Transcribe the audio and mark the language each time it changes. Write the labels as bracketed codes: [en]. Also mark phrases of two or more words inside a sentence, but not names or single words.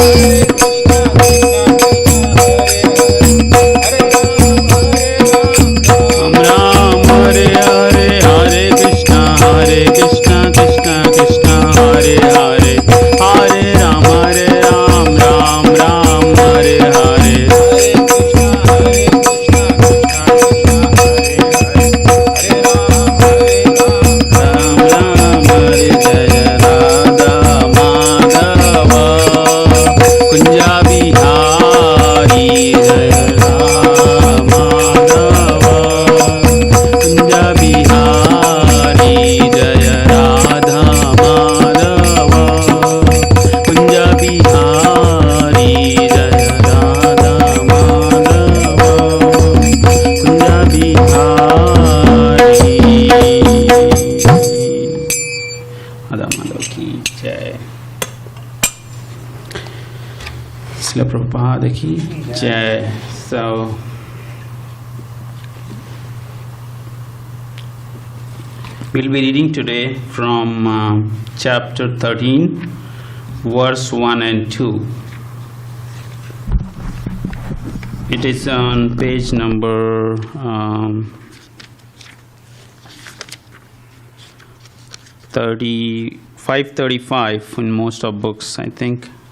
[hi] राम हरे हरे हरे कृष्णा कृष्णा कृष्णा हरे हरे हरे राम राम हरे हरे हरे कृष्णा कृष्णा राम हरे जय राधा माधव कुंज बिहारी जय राधा माधव कुंज बिहारी जय राधा माधव कुंज बिहारी जय राधा माधव कुंज बिहारी राधा माधव की जय श्रील प्रभुपाद की जय [en] So we'll be reading today from chapter 13 verse 1 and 2. It is on page number 535 in most of books, I think.